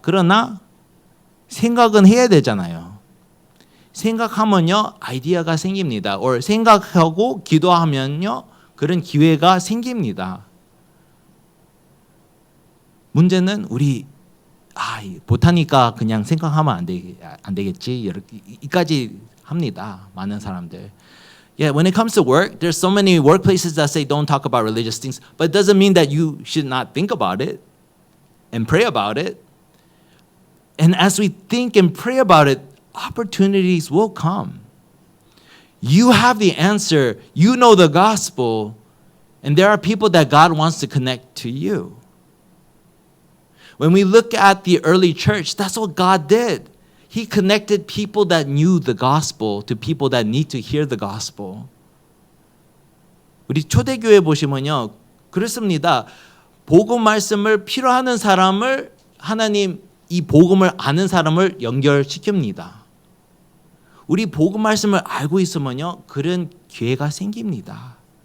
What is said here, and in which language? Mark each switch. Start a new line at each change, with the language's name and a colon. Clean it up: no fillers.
Korean: 그러나 생각은 해야 되잖아요. 생각하면요 아이디어가 생깁니다. 생각하고 기도하면요 그런 기회가 생깁니다. 문제는 우리 못하니까 그냥 생각하면 안 되겠지 이까지 합니다. 많은 사람들.
English: Yeah, when it comes to work, there's so many workplaces that say don't talk about religious things, but it doesn't mean that you should not think about it and pray about it. And as we think and pray about it, opportunities will come. You have the answer. You know the gospel. And there are people that God wants to connect to you. When we look at the early church, that's what God did. He connected people that knew the gospel to people that need to hear the gospel.
Korean: 우리 초대교회 보시면요. 그렇습니다. 복음 말씀을 필요하는 사람을 하나님 이 복음을 아는 사람을 연결시킵니다. 우리 복음 말씀을 알고 있으면요. 그런 기회가 생깁니다.